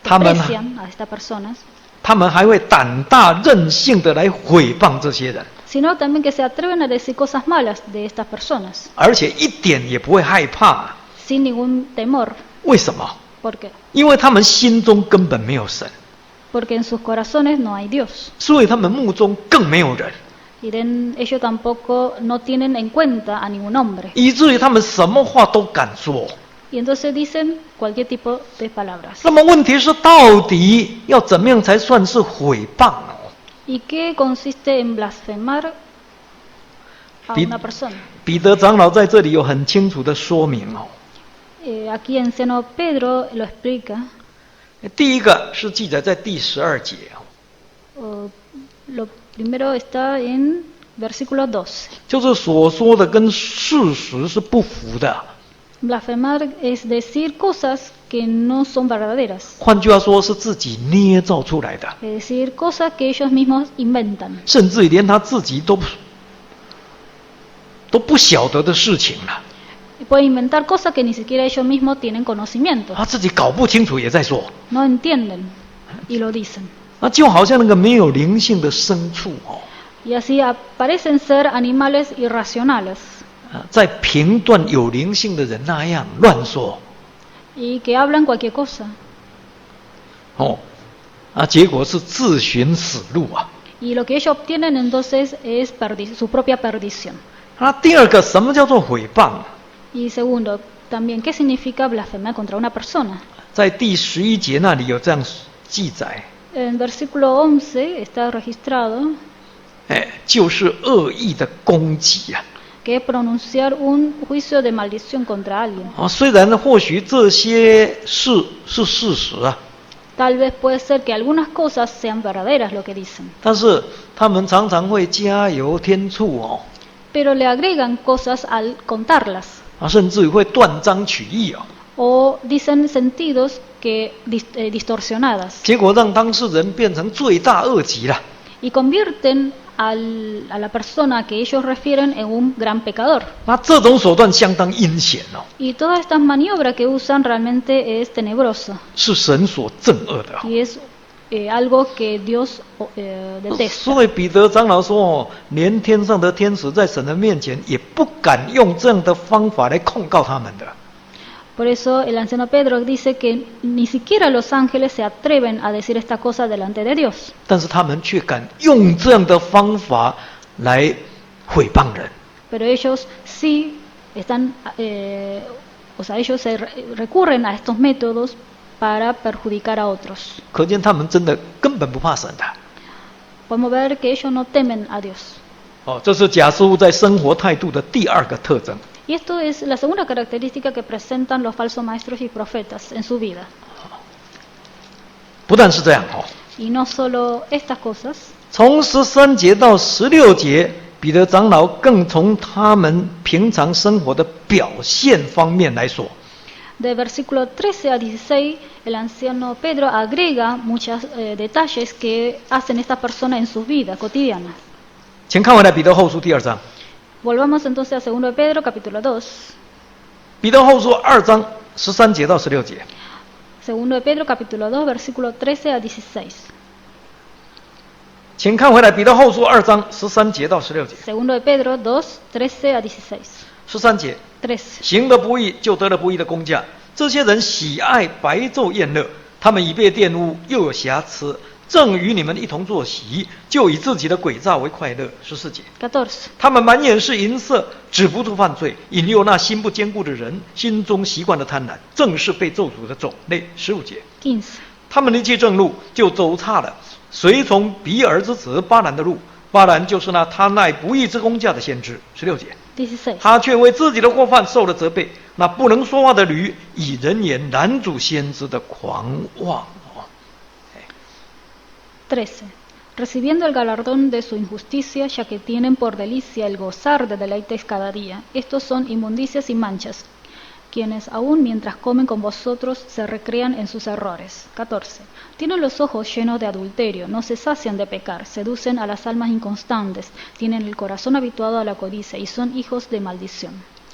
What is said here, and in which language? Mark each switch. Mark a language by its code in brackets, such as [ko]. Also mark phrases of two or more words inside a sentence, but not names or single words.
[es] desprecian a estas personas, [zh] 他们还会胆大任性的来毁谤这些人， [es] sino también que se atreven a decir cosas malas de estas personas, [zh] 而且一点也不会害怕。 [es] sin ningún temor. [zh] 为什么？ [es] ¿Por qué? [zh] 因为他们心中根本没有神， [es] Porque en sus corazones no hay Dios. [zh] 所以他们目中更没有人， [es] Y ellos tampoco no tienen en cuenta a ningún hombre. [zh] 以至于他们什么话都敢说。 [es] Y entonces dicen cualquier tipo de palabras. [zh] 那么问题是，到底要怎么样才算是毁谤呢？ [es] ¿Y qué consiste en blasfemar a Pi- una persona? [zh] 彼得长老在这里有很清楚的说明哦。 [es] Aquí anciano Pedro lo explica. [zh] 第一个是记载在第12节哦， [es] Lo primero está en versículo 12. [zh] 就是所说的跟事实是不符的。 [es] Blasfemar es decir cosas que no son verdaderas, [zh] 换句话说，是自己捏造出来的， [es] es decir, cosas que ellos mismos inventan, [zh] 甚至于连他自己都不晓得的事情了， [es] y pueden inventar cosas que ni siquiera ellos mismos tienen conocimiento, [zh] 他自己搞不清楚也在说。 [es] no entienden y lo dicen. [zh] 那就好像那个没有灵性的牲畜哦， [es] Y así parecen ser animales irracionales [zh] 在评断有灵性的人那样乱说 [es] y que hablan cualquier cosa. [zh] 哦，结果是自寻死路啊。 [es] Y lo que ellos obtienen entonces es su propia perdición. [zh] 那第二个，什么叫做毁谤？ [es] Y segundo, también, ¿qué significa blasfemar contra una persona? [zh] 在第11节那里有这样记载， [es] En versículo 11 está registrado [zh] 就是恶意的攻击啊。 [es] que es pronunciar un juicio de maldición contra alguien. [zh] 虽然或许这些是事实啊， [es] Tal vez puede ser que algunas cosas sean verdaderas lo que dicen, [zh] 但是他们常常会加油添醋哦， [es] pero le agregan cosas al contarlas [zh] 甚至于会断章取义哦， [es] o dicen sentidos que distorsionadas [zh] 结果让当事人变成罪大恶极了。 [es] y convierten a la persona que ellos refieren en un gran pecador. [zh] 那这种手段相当阴险哦， [es] Y todas estas maniobras que usan realmente es tenebroso [zh] 是神所憎恶的哦。 [es] y es algo que Dios detesta. [zh] 所以彼得长老说哦，连天上的天使在神的面前也不敢用这样的方法来控告他们的。 [es] Por eso el anciano Pedro dice que ni siquiera los ángeles se atreven a decir esta cosa delante de Dios, [zh] 但是他们却敢用这样的方法来毁谤人。 [es] pero ellos sí están, o sea, ellos recurren a estos métodos para perjudicar a otros. [zh] 可见他们真的根本不怕神的。 [es] Podemos ver que ellos no temen a Dios. [zh] 这是假师傅在生活态度的第二个特征。 [es] Y esto es la segunda característica que presentan los falsos maestros y profetas en su vida. [zh] 不但是这样哦， [es] Y no solo estas cosas, [zh] 从13节到16节，彼得长老更从他们平常生活的表现方面来说。 [es] de versículo 13 a 16, el anciano Pedro agrega muchos detalles que hacen estas personas en sus vidas cotidianas. [zh] 请看回来彼得后书第2章， [es] Volvamos entonces a 2 de Pedro, capítulo 2. [zh] 彼得后书2章13节到16节。 [es] 2 de Pedro, capítulo 2, versículo 13 a 16. [zh] 请看回来彼得后书2章13节到16节。 [es] 2 de Pedro 2, 13 a 16. [zh] 13 节， [es] 13. [zh] 行的不义就得了不义的工价。这些人喜爱白昼宴乐，他们已被玷污，又有瑕疵，正与你们一同坐席，就以自己的诡诈为快乐。14节， [es] 14. [zh] 他们满眼是银色，止不住犯罪，引诱那心不坚固的人，心中习惯的贪婪，正是被咒诅的种类。15节， [es] 15. [zh] 他们离弃正路，就走差了，随从比尔之子巴兰的路。巴兰就是那贪爱不义之工价的先知。16节。 [es] 16. [zh] 他却为自己的过犯受了责备。那不能说话的驴，以人言拦阻先知的狂妄。 [es] 13. Recibiendo el galardón de su injusticia, ya que tienen por delicia el gozar de deleites cada día. Estos son inmundicias y manchas, quienes aún mientras comen con vosotros se recrean en sus errores. 14. Tienen los ojos llenos de adulterio, no se sacian de pecar, seducen a las almas inconstantes, tienen el corazón habituado a la codicia y son hijos de maldición.